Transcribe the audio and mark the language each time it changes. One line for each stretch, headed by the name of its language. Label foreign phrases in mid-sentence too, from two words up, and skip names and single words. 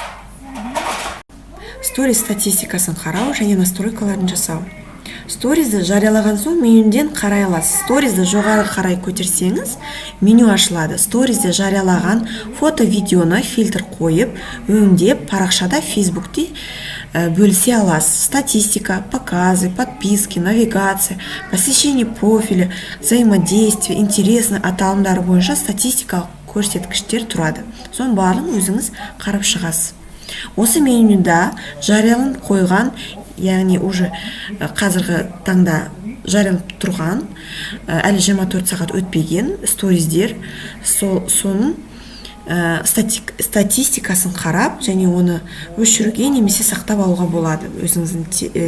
Kazakh: Сториз статистикасын қарау және настройкаларын жасау. Сторизді жариялаған соң менюден қарай аласыз. Сторизді жоғары қарай көтерсеңіз, меню ашылады. Сторизді жариялаған фото-видеоны фильтр қойып, өңдеп, парақшада Фейсбукте бөлісе аласыз.
Russian: Статистика, показы, подписки, навигация, посещение профиля, взаимодействие, интересный
Kazakh: аталымдары бойынша статистикалық көрсеткіштер тұрады. Соның барлығын өзіңіз қарап шығасыз. Осы менюда жарияланып қойған, яғни уже қазіргі таңда жарияланып тұрған, әлі 24 сағат өтпеген сториздер, соның статистикасын қарап, және оны өшіруге немесе сақтап алуға болады.